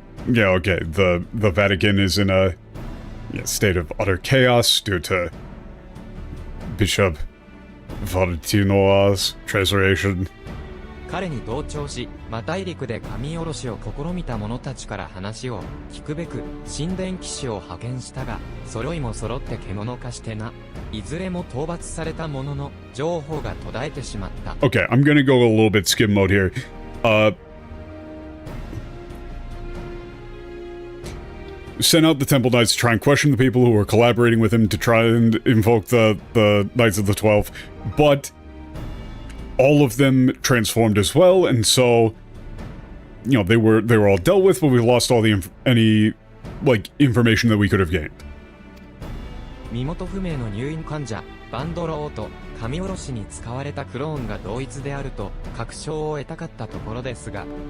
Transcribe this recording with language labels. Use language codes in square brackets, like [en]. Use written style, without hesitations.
[en] Yeah, okay, the Vatican is in a state of utter chaos due to Bishop Valentino's translation. [ja] 彼に同調し、マ大陸で神下ろしを試みた者たちから話を聞くべく、神殿騎士を派遣したが、揃いも揃って獣化してな。いずれも討伐されたものの、情報が途絶えてしまった。 [en] Okay, I'm gonna go a little bit skim mode here. Sent out the Temple Knights to try and question the people who were collaborating with him to try and invoke the Knights of the 12, but all of them transformed as well, and so, you know, they were all dealt with, but we lost all the any information that we could have gained. [ja] 身元不明の入院患者、バンドローと神下ろしに使われたクローンが同一であると確証を得たかったところですが、